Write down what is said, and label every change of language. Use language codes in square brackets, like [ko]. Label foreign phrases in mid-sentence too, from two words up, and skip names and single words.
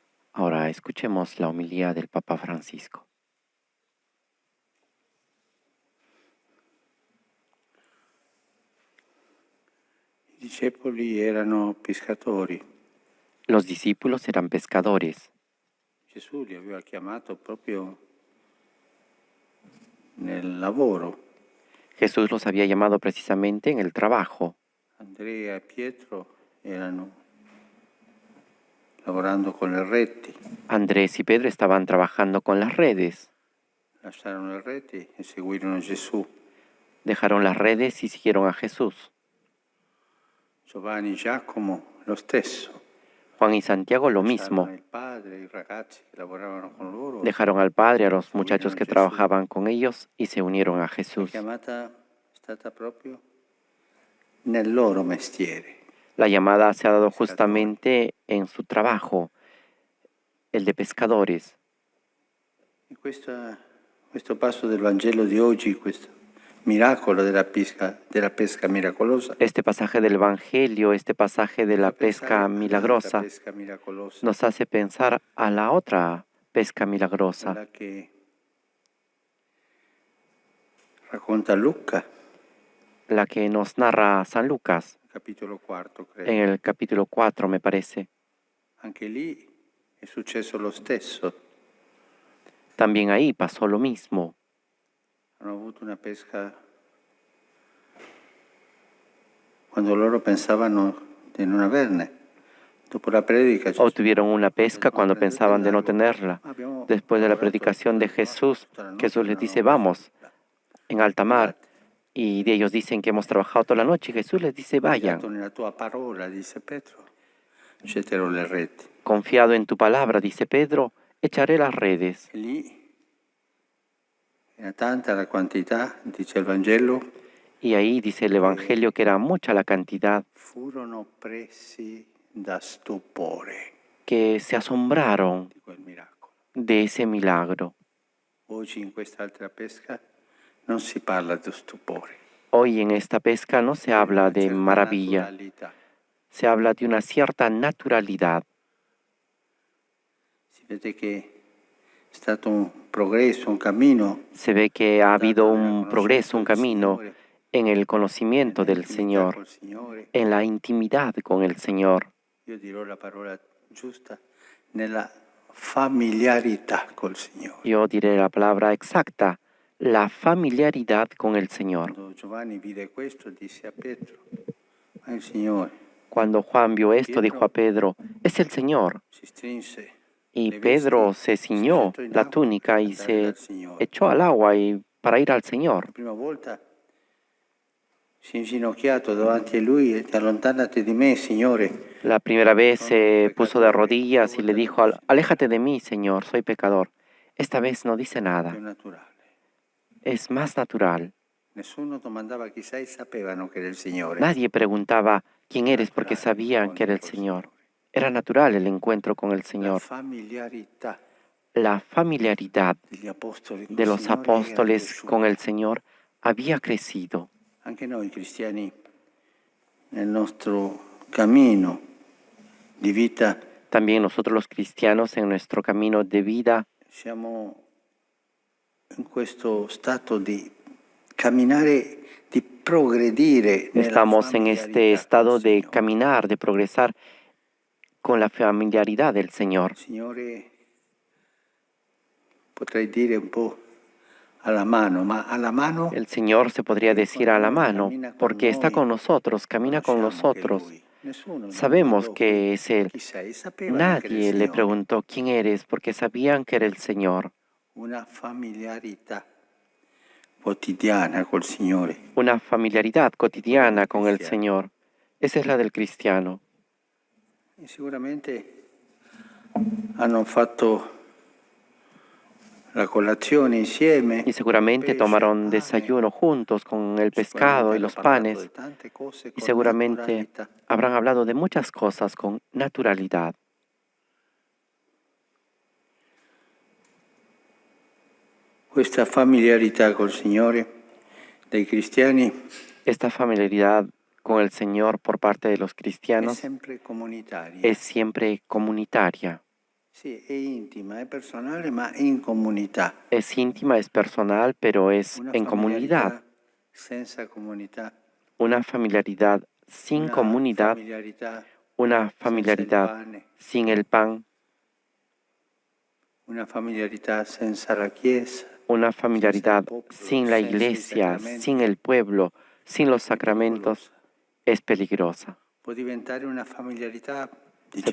[es] Ahora escuchemos la homilía del Papa Francisco. [it] I discepoli erano pescatori. [es] Los discípulos eran pescadores. [it] Gesù li aveva chiamato proprio nel lavoro. [es] Jesús los había llamado precisamente en el trabajo. [it] Andrea e Pietro erano lavorando con le reti. [es] Andrés y Pedro estaban trabajando con las redes. [it] Lasciarono le reti e seguirono Gesù. [es] Dejaron las redes y siguieron a Jesús. [it] Giovanni e Giacomo lo stesso. [es] Juan y Santiago lo mismo. [it] Lasciarono il padre, i ragazzi che lavoravano con loro. [es] Dejaron al Padre, a los muchachos que trabajaban con ellos y se unieron a Jesús. [it] La chiamata è stata proprio nel loro mestiere. [es] La llamada se ha dado justamente en su trabajo, el de pescadores. [it] E questo passo del Vangelo di oggi, questo miracolo della pesca miracolosa, [es] Este pasaje del Evangelio, este pasaje de la pesca milagrosa, nos hace pensar a la otra pesca milagrosa, [it] quella che racconta Luca, [es] la que nos narra San Lucas, [it] capitolo 4, [es] en [it] credo. [es] el capítulo 4, me parece. [it] Anche lì è successo lo stesso. [es] También ahí pasó lo mismo. [it] Hanno avuto una pesca quando loro pensavano di non averne. Dopo la predica [es] Obtuvieron una pesca cuando pensaban de no tenerla. Después de la predicación de Jesús, Jesús les dice, vamos en alta mar. Y ellos dicen que hemos trabajado toda la noche. Y Jesús les dice, vayan. [it] nella tua parola, dice Pietro, getterò le reti. [es] Confiado en tu palabra, dice Pedro, echaré las redes. [it] E lì era tanta la quantità, dice il Vangelo, [es] Y ahí dice el Evangelio que era mucha la cantidad, [it] furono presi da stupore [es] que se asombraron [it] di quel miracolo. [es] de ese milagro. [it] Oggi in quest'altra pesca non si parla di stupore. [es] Hoy en esta pesca no se habla de [it] Certa [es] maravilla, [it] naturalità. [es] se habla de una cierta naturalidad. [it] Si vede che è stato un progresso, un cammino [es] Se ve que ha habido [it] dato nel [es] un progreso, un camino [it] Signore, [es] en el conocimiento del [it] nell'intimità [es] Señor, [it] col Signore. [es] en la intimidad con el Señor. [it] Io dirò la parola giusta, nella familiarità col Signore. [es] Yo diré la palabra exacta, la familiaridad con el Señor. [it] Quando Giovanni vide questo, disse a Pietro, ma il Signore [es] Cuando Juan vio esto, dijo a Pedro, es el Señor. [it] si strinse [es] Y [it] le [es] Pedro [it] vesti, [es] se [it] si [es] ciñó [it] gettò in [es] la [it] acqua [es] túnica [it] per [es] y [it] andare [es] se [it] dal Signore. [es] echó al agua y para ir al Señor. [it] La prima volta si è inginocchiato davanti a lui e allontanati di me, Signore. [es] La primera vez se puso de rodillas y le dijo, aléjate de mí, Señor, soy pecador. Esta vez no dice [it] Più [es] nada, [it] naturale. [es] es más natural. [it] Nessuno domandava chi sei, sapevano che era il Signore. [es] Nadie preguntaba quién eres porque sabían que era el Señor. Era natural el encuentro con el [it] La [es] Señor. [it] familiarità [es] La familiaridad [it] degli apostoli col [es] de los [it] Signore era [es] apóstoles [it] cresciuta. [es] con el Señor había crecido. [it] Anche noi cristiani nel nostro cammino di vita [es] También nosotros los cristianos en nuestro camino de vida [it] siamo in questo stato di camminare, di progredire nella [es] estamos en este [it] familiarità [es] estado [it] col [es] de [it] Signore. [es] caminar, de progresar con la familiaridad del Señor. [it] Signore, potrei dire un po' alla mano, ma alla mano [es] El Señor se podría decir a la mano, porque está con nosotros, camina con nosotros. Sabemos que es Él. [it] Chi sei? Sapevano che era il [es] Nadie le [it] Signore. [es] preguntó quién eres, porque sabían que era el Señor. [it] Una familiarità quotidiana col Signore. [es] Una familiaridad cotidiana con el Señor. Esa es la del cristiano. [it] E sicuramente hanno fatto la colazione insieme. [es] Y seguramente tomaron desayuno juntos con el pescado y los panes. Y seguramente habrán hablado de muchas cosas con naturalidad. [it] Questa familiarità col Signore dei cristiani [es] Esta familiaridad con el Señor por parte de los [it] è [es] cristianos [it] sempre comunitaria. [es] es siempre comunitaria. [it] Sì, è intima, è personale, ma in comunità. [es] Es íntima, es personal, pero es [it] Una [es] en comunidad. [it] familiarità senza comunità, [es] Una familiaridad sin [it] una [es] comunidad, [it] familiarità [es] una [it] senza il [es] familiaridad [it] pane, [es] sin el pan, [it] una familiarità senza la Chiesa, [es] una [it] senza il [es] familiaridad [it] popolo, [es] sin la [it] senza i [es] iglesia, sin [it] sacramenti, [es] el pueblo, sin los [it] è [es] sacramentos, [it] pericolosa. [es] es peligrosa. [it] Può diventare una familiarità, [es] Se